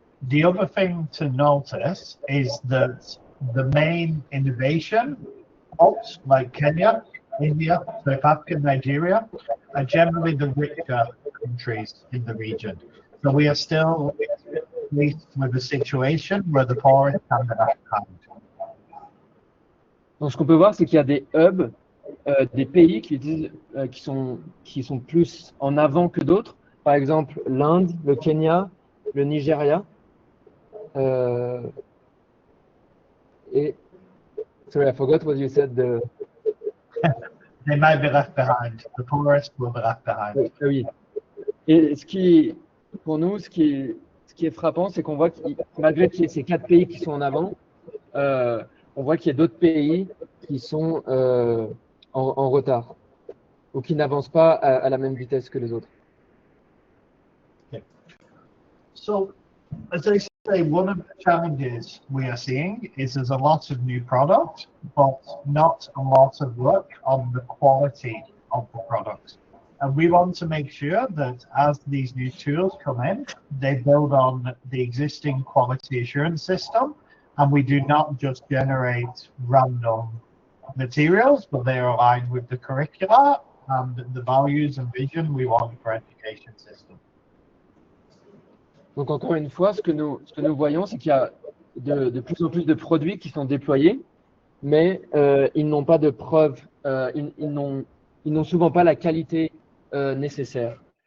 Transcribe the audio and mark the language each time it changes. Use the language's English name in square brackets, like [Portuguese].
[English] The other thing to notice is that the main innovation hubs like Kenya, India, South Africa, Nigeria are generally the richer countries in the region. So we are still faced with a situation where the poorest can be left behind. [French] Donc ce qu'on peut voir, c'est qu'il y a des hubs, des pays qui sont plus en avant que d'autres. Par exemple, l'Inde, le Kenya, le Nigeria. [English] Et sorry, I forgot what you said. They might be left behind. The poorest will be left behind. [French] Oui. Et pour nous, ce qui est frappant, c'est qu'on voit que malgré qu'il y ait ces 4 pays qui sont en avant, on voit qu'il y a d'autres pays qui sont en retard ou qui n'avancent pas à la même vitesse que les autres. [English] Okay. So, as I say, one of the challenges we are seeing is there's a lot of new products, but not a lot of work on the quality of the products. And we want to make sure that as these new tools come in, they build on the existing quality assurance system, and we do not just generate random materials, but they are aligned with the curricula and the values and vision we want for education system. [French] Donc encore une fois, ce que nous voyons, c'est qu'il y a de plus en plus de produits qui sont déployés, mais ils n'ont pas de preuves, ils n'ont souvent pas la qualité nécessaire.